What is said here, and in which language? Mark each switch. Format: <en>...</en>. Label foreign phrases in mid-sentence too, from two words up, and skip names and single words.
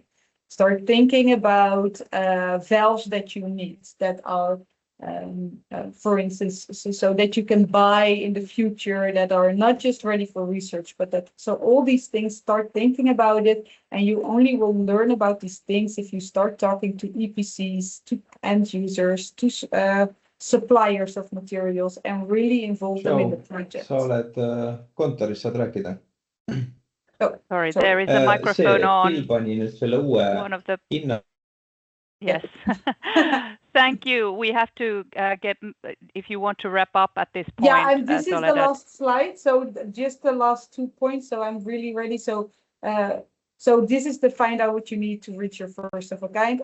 <en>Start thinking about valves that you need that are, for instance, so that you can buy in the future that are not just ready for research, but that, so all these things, start thinking about it, and you only will learn about these things if you start talking to EPCs, to end users, to suppliers of materials, and really involve them in the project.</en> <et>Sa oled kontoris, saad rääkida?</et> <en>Sorry, there is a microphone on.</en> <et>Pani nüüd selle uue</et> <en>One of the</en> <et>hinna.</et> <en>Yes. Thank you. We have to get, if you want to wrap up at this point. Yeah, and this is the last slide. So just the last 2 points. So I'm really ready. So this is to find out what you need to reach your first of a kind.</en>